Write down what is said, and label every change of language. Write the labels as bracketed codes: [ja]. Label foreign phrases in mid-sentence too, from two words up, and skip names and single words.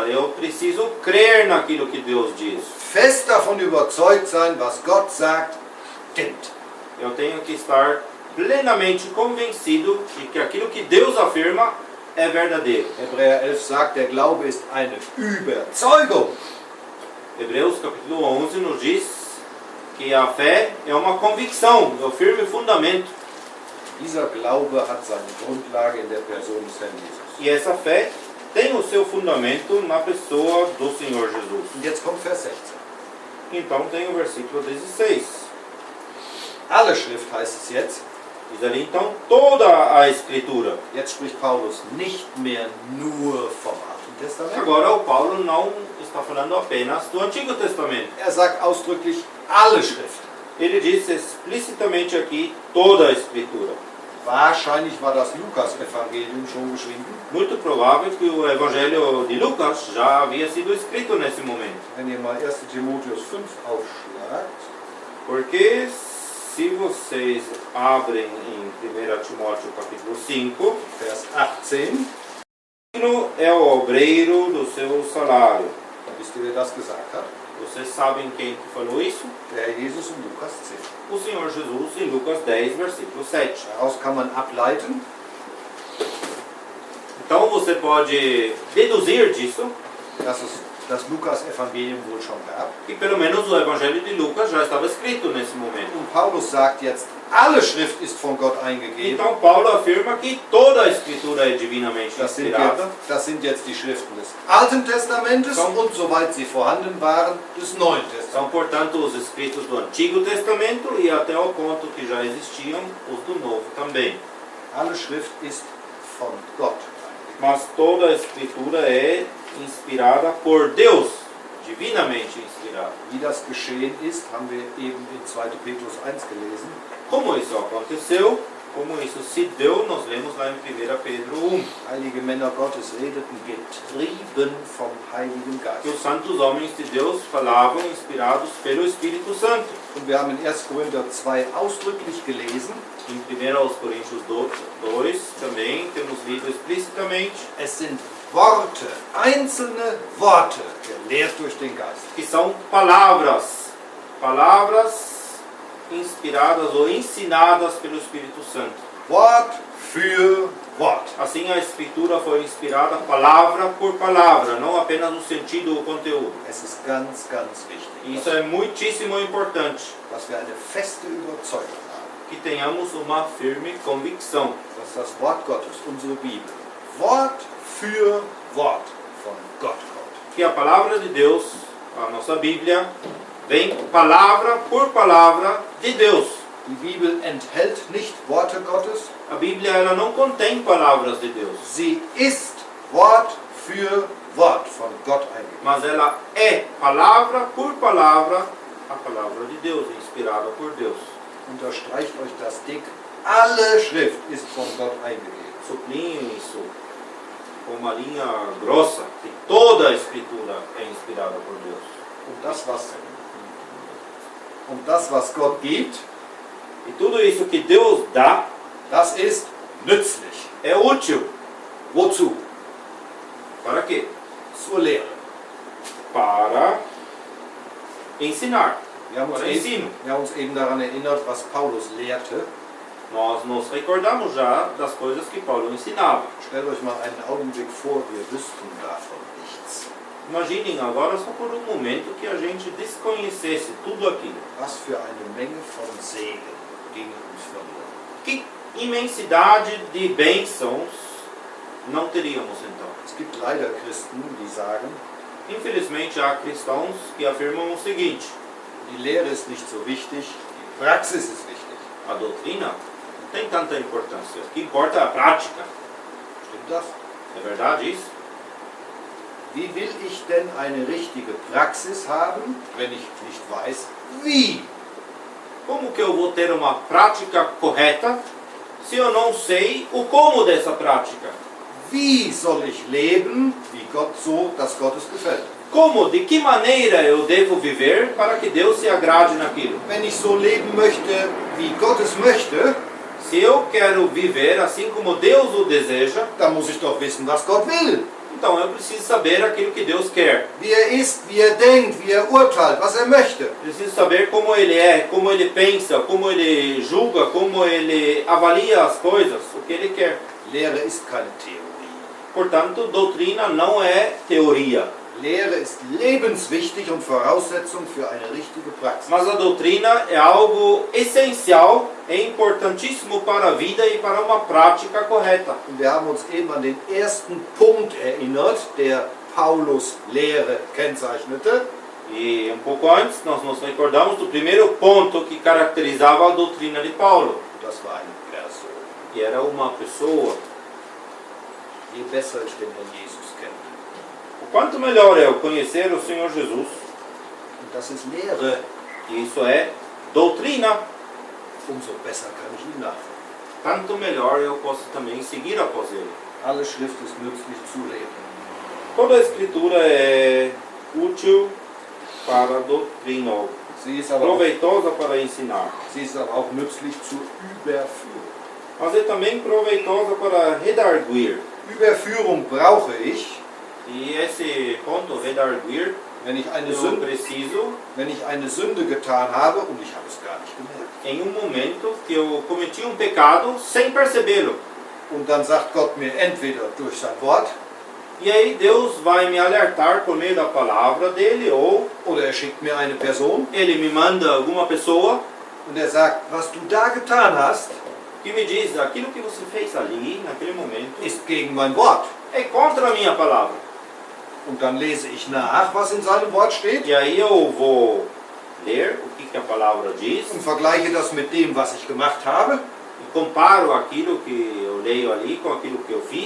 [pt] Eu preciso crer naquilo que Deus diz. [de] Fest davon überzeugt sein, was Gott sagt, stimmt. [pt] Eu tenho que estar plenamente convencido de que aquilo que Deus afirma é verdadeiro. [de] Hebräer 11 sagt, der Glaube ist eine Überzeugung. [pt] Hebreus capítulo 11 nos diz que a fé é uma convicção, é o firme fundamento. [de] Dieser Glaube hat seine Grundlage in der Person des Herrn Jesus. [pt] E essa fé tem o seu fundamento na pessoa do Senhor Jesus. [de] Und jetzt kommt Vers 16. [pt] Então tem o versículo 16. [de] Alle Schrift heißt es jetzt. [pt] Diz ali então toda a Escritura. [de] Jetzt spricht Paulus nicht mehr nur vom Alten Testament. [pt] Agora o Paulo não está falando apenas do Antigo Testamento. [de] Er sagt ausdrücklich alle Schrift. [pt] Ele diz explicitamente aqui toda a Escritura. [de] Wahrscheinlich war das Lukas-Evangelium schon geschrieben. [pt] Muito provável que o Evangelho de Lucas já havia sido escrito nesse momento. [de] Wenn ihr mal 1. Timotheus 5 aufschlagt, [pt] Porque se vocês abrem em 1 Timóteo capítulo 5, [de] Vers 18, [pt] digno é o obreiro do seu salário, [de] Wisst ihr, wer das gesagt hat? [pt] Vocês sabem quem que falou isso? [de] Der Herr Jesus in Lukas 10. [pt] O Senhor Jesus em Lucas 10, versículo 7. [de] Daraus kann man ableiten, [pt] Então você pode deduzir disso [de] dass es das Lukas-Evangelium wohl schon gab. [pt] que pelo menos o Evangelho de Lucas já estava escrito nesse momento. [de] Und Paulus sagt jetzt, alle Schrift ist von Gott eingegeben. [pt] Então Paulo afirma que toda a Escritura é divinamente inspirada. [de] Das sind jetzt die Schriften des Alten Testamentes und soweit sie vorhanden waren, des Neuen Testamentes. [pt] São, portanto, os escritos do Antigo Testamento e até o ponto que já existiam os do Novo também. [de] Alle Schrift ist von Gott. [pt] Mas toda a Escritura é inspirada por Deus, divinamente inspirada. [de] Wie das geschehen ist, haben wir eben in 2. Petrus 1 gelesen. [pt] Como isso aconteceu, como isso se deu, nós lemos lá em 1 Pedro 1. [de] Heilige Männer Gottes redeten getrieben vom Heiligen [pt] Que os [de] Geist. [pt] santos homens de Deus falavam inspirados pelo Espírito Santo. [de] Und wir haben in 1. Korinther 2 ausdrücklich gelesen, [pt] Em 1 Coríntios 2 também temos lido explicitamente [de] es sind Worte, einzelne Worte, gelehrt durch den Geist. [pt] que são palavras inspiradas ou ensinadas pelo Espírito Santo. [de] Wort für Wort. [pt] Assim a Escritura foi inspirada palavra por palavra, não apenas no sentido ou conteúdo. [de] Es ist ganz, ganz wichtig, [pt] E isso é muitíssimo importante, [de] dass wir eine feste Überzeugung haben, [pt] que tenhamos uma firme convicção [de] dass das Wort Gottes, unsere Bibel, Wort für Wort von Gott kommt. [pt] que a palavra de Deus, a nossa Bíblia, vem palavra por palavra de Deus. [de] Die Bibel enthält nicht Worte Gottes, [pt] A Bíblia ela não contém palavras de Deus, [de] sie ist Wort für Wort von Gott eingegeben. [pt] mas ela é palavra por palavra a palavra de Deus, inspirada por Deus. [de] Unterstreicht euch das dick, alle Schrift ist von Gott eingegeben. [pt] Sublinhem isso com uma linha grossa, que toda a Escritura é inspirada por Deus. [de] Und das, was Gott gibt, [pt] E tudo isso que Deus dá [de] das ist nützlich. [pt] é útil. [de] Wozu? [pt] Para quê? [de] Zur Lehre. [pt] Para ensinar. [de] Wir haben, [pt] Para ensino. [de] wir haben uns eben daran erinnert, was Paulus lehrte. [pt] Nós nos recordamos já das coisas que Paulo ensinava. [de] Stellt euch mal einen Augenblick vor, wir wüssten davon nichts. [pt] Imaginem agora só por um momento que a gente desconhecesse tudo aquilo. [de] Was für eine Menge von Segen ging uns verloren. [pt] Que imensidade de bênçãos não teríamos então? [de] Es gibt leider Christen, die sagen, [pt] Infelizmente há cristãos que afirmam o seguinte: [de] die Lehre ist nicht so wichtig, die Praxis ist wichtig. [pt] a doutrina não tem tanta importância. O que importa é a prática. [de] Stimmt das? [pt] É verdade isso? [de] Wie will ich denn eine richtige Praxis haben, wenn ich nicht weiß, wie? [pt] Como que eu vou ter uma prática correta se eu não sei o como dessa prática? [de] Wie soll ich leben, wie Gott so, dass Gott es gefällt? [pt] Como, de que maneira eu devo viver para que Deus se agrade naquilo? [de] Wenn ich so leben möchte, wie Gott es möchte, [pt] Se eu quero viver assim como Deus o deseja, [de] dann muss ich doch wissen, was Gott will. [pt] então eu preciso saber aquilo que Deus quer. [de] Wie ist, wie denkt, wie urteilt, was möchte. [pt] Preciso saber como Ele é, como Ele pensa, como Ele julga, como Ele avalia as coisas, o que Ele quer. [de] Lehre ist keine Theorie. [pt] Portanto, doutrina não é teoria, [de] Lehre ist lebenswichtig und Voraussetzung für eine richtige Praxis. [pt] mas a doutrina é algo essencial, é importantíssimo para a vida e para uma prática correta. [de] Und wir haben uns eben an den ersten Punkt erinnert, der Paulus Lehre kennzeichnete. [pt] E um pouco antes, nós nos recordamos do primeiro ponto que caracterizava a doutrina de Paulo, [de] Das war eine Person. [pt] que era uma pessoa. [de] Je besser ich den Herrn Jesus kenne. [pt] O quanto melhor é eu conhecer o Senhor Jesus, [de] Und das ist Lehre. [pt] e isso é doutrina, [de] Umso besser kann ich ihm nachfolgen. [pt] tanto melhor eu posso também seguir após ele. [de] Alle Schrift ist nützlich zu leben. [pt] Toda a Escritura é útil para a doutrina, [de] Sie ist aber [pt] proveitosa para ensinar, [de] auch nützlich zur Überführung. [pt] mas é também proveitosa para redarguir. [de] Überführung brauche ich, [pt] E esse ponto, redarguir, [de] Wenn ich [pt] eu preciso, [de] eine Sünde getan habe und ich habe es gar nicht gemerkt. [pt] em um momento que eu cometi um pecado sem percebê-lo. [de] Und dann sagt Gott mir entweder durch sein Wort [pt] E aí Deus vai me alertar por meio da palavra dele, ou [de] oder er schickt mir eine Person [pt] ele me manda alguma pessoa [de] und er sagt, was du da getan hast, [pt] que me diz: aquilo que você fez ali, naquele momento, [de] ist gegen mein Wort. [pt] é contra a minha palavra. [de] Und dann lese ich nach, was in seinem Wort steht [pt] E aí eu vou ler o que a palavra diz [de] und vergleiche das mit dem, was ich gemacht habe. [pt] e comparo aquilo que eu leio ali com aquilo que eu fiz.